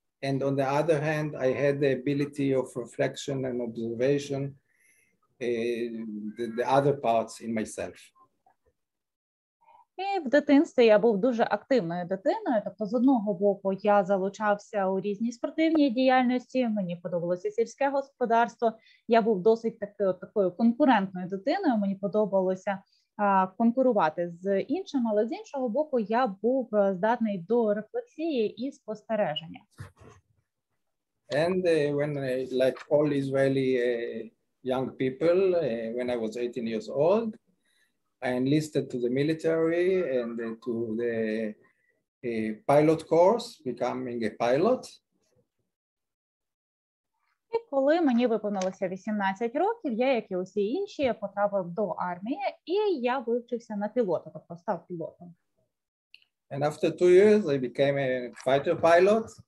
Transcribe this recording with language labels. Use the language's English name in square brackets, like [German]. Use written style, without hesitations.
[English] And on the other hand, I had the ability of reflection and observation, the other parts in myself. [Ukrainian] І в дитинстві я був дуже активною дитиною, тобто з одного боку я залучався у різні спортивні діяльності, мені подобалося сільське господарство, я був досить такою конкурентною дитиною, мені подобалося конкурувати з іншим, але з іншого боку я був здатний до рефлексії і спостереження. [English] And when, like all Israeli young people, when I was 18 years old, I enlisted to the military and to the pilot course, becoming a pilot. [Ukrainian] І коли мені виповнилося 18 років, я, як і усі інші, потрапив до армії, і я вивчився на пілота, тобто став пілотом. [English] And after 2 years, I became a fighter pilot.